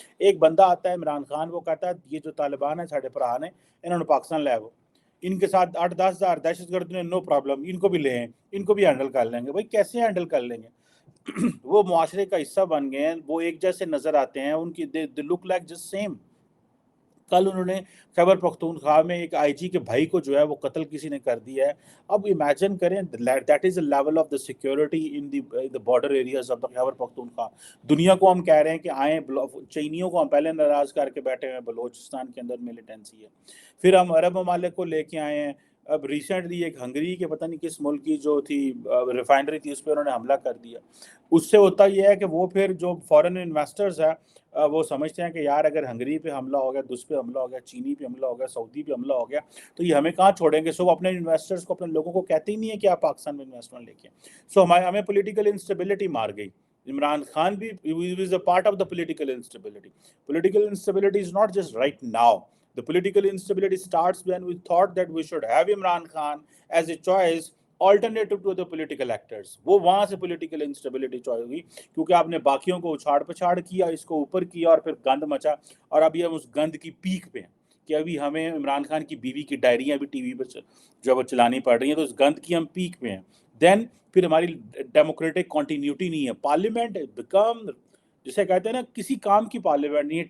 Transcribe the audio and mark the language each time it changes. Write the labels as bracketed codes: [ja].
[ur] ایک بندہ آتا ہے عمران خان, وہ کہتا ہے یہ جو طالبان ہیں ساڑھے پرہان ہیں, انہوں نے پاکستان لے آؤ, ان کے ساتھ 8-10 ہزار دہشت گرد نے, نو پرابلم, ان کو بھی لے ہیں, ان کو بھی ہینڈل کر لیں گے. بھائی کیسے ہینڈل کر لیں گے؟ وہ معاشرے کا حصہ بن گئے ہیں, وہ ایک جیسے نظر آتے ہیں, ان کی [en] They look like just same. [ur] کل انہوں نے خیبر پختونخوا میں ایک آئی جی کے بھائی کو جو ہے وہ قتل کسی نے کر دیا ہے. اب امیجن کریں [en] That is a level of the security in the border areas of the Khyber Pakhtunkhwa. [ur] دنیا کو ہم کہہ رہے ہیں کہ آئیں, چینیوں کو ہم پہلے ناراض کر کے بیٹھے ہیں, بلوچستان کے اندر ملیٹنسی ہے. پھر ہم عرب ممالک کو لے کے آئے ہیں. اب ریسنٹلی ایک ہنگری کے پتہ نہیں کس ملک کی جو تھی ریفائنری تھی, اس پہ انہوں نے حملہ کر دیا. اس سے ہوتا یہ ہے کہ وہ پھر جو فورن انویسٹرز ہیں وہ سمجھتے ہیں کہ یار اگر ہنگری پہ حملہ ہو گیا, دوس پہ حملہ ہو گیا, چینی پہ حملہ ہو گیا, سعودی پہ حملہ ہو گیا, تو یہ ہمیں کہاں چھوڑیں گے. سو وہ اپنے انویسٹرز کو, اپنے لوگوں کو کہتے ہی نہیں ہے کہ آپ پاکستان میں انویسٹمنٹ لے کے. سو ہمیں پولیٹیکل انسٹیبلٹی مار گئی. عمران خان بھی [en] is a part of the political instability. Political instability is not just right now. The political instability starts when we thought that we should have Imran Khan as a choice alternative to the political actors. [ur] وہ وہاں سے political instability چوائے ہوئی کیونکہ آپ نے باقیوں کو اچھاڑ پچھاڑ کیا, اس کو اوپر کیا اور پھر گند مچا. اور ابھی ہم اس گند کی پیک پہ ہیں کہ ابھی ہمیں عمران خان کی بیوی کی ڈائریاں بھی ٹی وی پہ جو وہ چلانی پڑ رہی ہیں, تو اس گند کی ہم پیک پہ ہیں. دین پھر ہماری ڈیموکریٹک کنٹینیوٹی نہیں ہے. پارلیمنٹ بیکم, جسے کہتے ہیں نا, کسی کام کی پارلیمنٹ نہیں ہے.